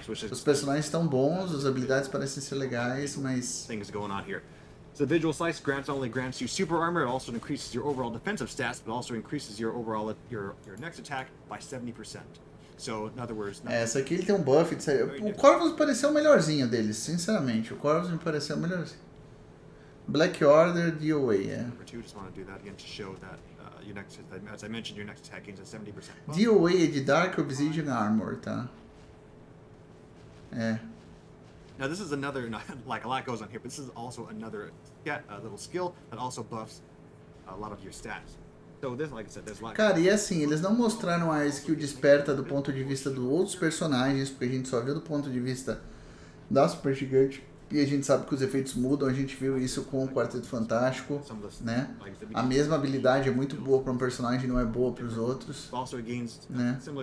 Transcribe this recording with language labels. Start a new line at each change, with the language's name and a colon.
Portuguese: Os personagens estão bons, as habilidades parecem ser legais, mas...
English: Things going on here. So the Visual Slice not only grants you super armor, it also increases your overall defensive stats, but also increases your overall your next attack by 70%. So, in other words...
Portuguese: Essa aqui ele tem um buff, o Corvus pareceu o melhorzinho deles, sinceramente. O Corvus me pareceu o melhorzinho.
English: Black Order, DOA, Number 2, just want to do that again to show that your next, as I mentioned, your next attack gains a 70% buff.
Portuguese: DOA é de Dark Obsidian Armor, tá?
English: Now this is another, like a lot goes on here, but this is also another little skill that also buffs a lot of your stats. So this, like I said, there's a lot.
Portuguese: Cara, e assim, eles não mostraram a skill desperta do ponto de vista dos outros personagens, porque a gente só viu do ponto de vista da Super Gigante, e a gente sabe que os efeitos mudam, a gente viu isso com o Quarteto Fantástico, né? A mesma habilidade é muito boa para um personagem, não é boa para os outros, né?